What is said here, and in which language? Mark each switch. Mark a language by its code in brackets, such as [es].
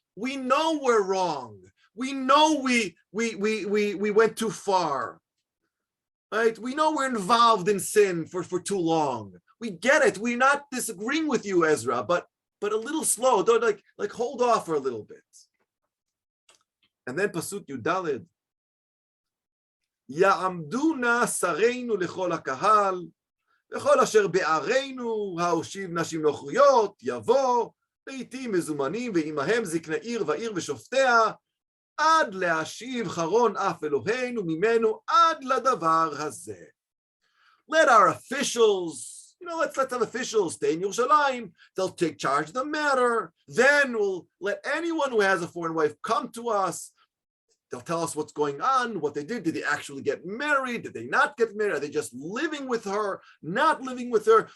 [en] We know we're wrong. We know we went too far. Right? We know we're involved in sin for too long. We get it. We're not disagreeing with you, Ezra, but a little slow. Don't like hold off for a little bit. And then Pasuk Yudalid. [he] Ya'amduna sareinu lechol hakahal, lechol asher be'areinu, ha'oshiv nashim nochriyot, yavo, לעתים מזומנים ועמהם זקני עיר ועיר ושופטיה, עד להשיב חרון אף אלוהינו ממנו עד לדבר הזה. [en] Let our officials, let's let some officials stay in Yerushalayim. They'll take charge of the matter. Then we'll let anyone who has a foreign wife come to us. They'll tell us what's going on, what they did. Did they actually get married? Did they not get married? Are they just living with her, not living with her?